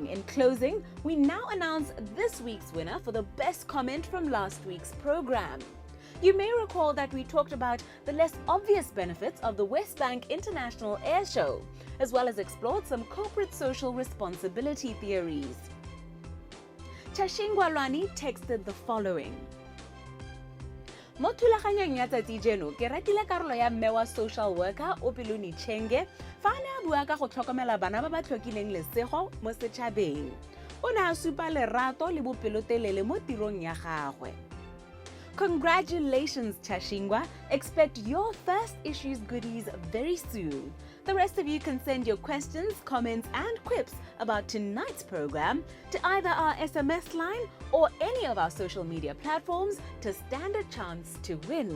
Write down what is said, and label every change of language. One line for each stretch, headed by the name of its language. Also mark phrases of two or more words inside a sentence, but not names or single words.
English: In closing, we now announce this week's winner for the best comment from last week's program. You may recall that we talked about the less obvious benefits of the West Bank International Air Show, as well as explored some corporate social responsibility theories. Chashingwa Lwani texted the following.
Tswana: Mo thulaganyong ya tsatsi jeno ke ratile karolo ya mme wa
English: social worker
Tswana: Opeluni Chenge fa ne a bua ka go tlhokomela bana ba ba tlhokileng lesego mo setšhabeng. O ne a supa lerato le bopelotelele mo tirong ya gagwe.
English: Congratulations, Chashingwa. Expect your first issue's goodies very soon. The rest of you can send your questions, comments, and quips about tonight's program to either our SMS line or any of our social media platforms to stand a chance to win.